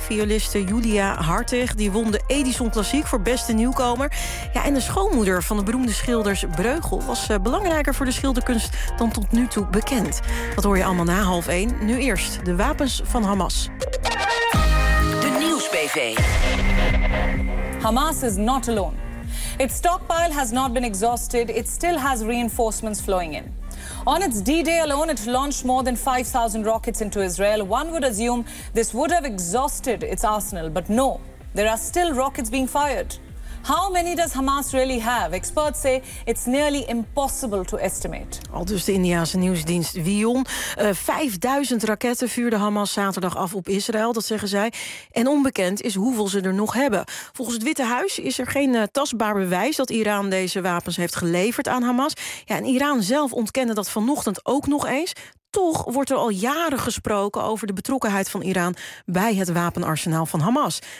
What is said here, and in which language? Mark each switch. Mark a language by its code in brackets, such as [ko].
[nl] Violiste Julia Hartig die won de Edison Klassiek voor beste nieuwkomer. Ja, en de schoonmoeder van de beroemde schilders Breugel was belangrijker voor de schilderkunst dan tot nu toe bekend. Dat hoor je allemaal na half 1. Nu eerst de wapens van Hamas. De Nieuwsbv. [en] Hamas is not alone. Its stockpile has not been exhausted. It still has reinforcements flowing in. On its D-Day alone, it launched more than 5,000 rockets into Israel. One would assume this would have exhausted its arsenal, but no, there are still rockets being fired. How many does Hamas really have? Experts say it's nearly impossible to estimate. [nl] Al dus de Indiase nieuwsdienst Vion. 5000 raketten vuurde Hamas zaterdag af op Israël, dat zeggen zij. En onbekend is hoeveel ze er nog hebben. Volgens het Witte Huis is er geen tastbaar bewijs dat Iran deze wapens heeft geleverd aan Hamas. Ja, en Iran zelf ontkende dat vanochtend ook nog eens. Toch wordt er al jaren gesproken over de betrokkenheid van Iran bij het wapenarsenaal van Hamas.